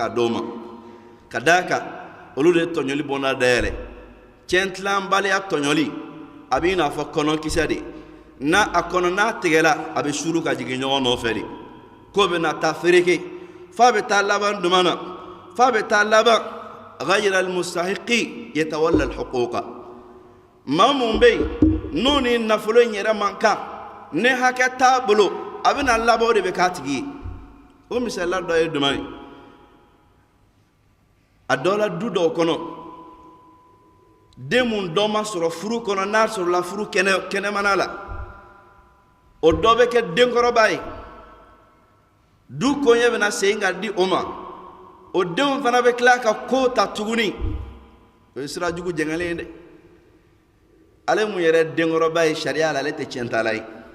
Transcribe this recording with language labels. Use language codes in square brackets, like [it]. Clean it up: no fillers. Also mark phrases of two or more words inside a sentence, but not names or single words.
[bm] k'a d'o ma ka d'a kan olu de ye tɔɲɔli bonda dayɛlɛ tiɲɛ tilanbaliya tɔɲɔli a b'i n'a fɔ kɔnɔkisɛ de n'a a kɔnɔ n'a tigɛla a bɛ suru ka jigin ɲɔgɔn nɔfɛ de ko bɛ na taa fereke f'a bɛ taa laban jumɛn na f'a bɛ taa laban [ar] غير المستحق يتولى الحقوق [bm] maa mun bɛ yen n'o ni nafolo in yɛrɛ man kan ne hakɛ t'a bolo a bɛna laban o de bɛ k'a tigi ye o misaliya dɔ ye jumɛn ye a dɔ la du dɔw kɔnɔ den mun dɔ ma sɔrɔ furu kɔnɔ n'a sɔrɔla furu kɛnɛmana la o dɔ bɛ kɛ denkɔrɔba ye du koɲɛ bɛna segin ka di o ma o denw fana bɛ tila ka ko ta tuguni o ye sira jugu jɛngɛlen ye dɛ ale mun yɛrɛ denkɔrɔba ye sariya la ale tɛ tiɲɛtala ye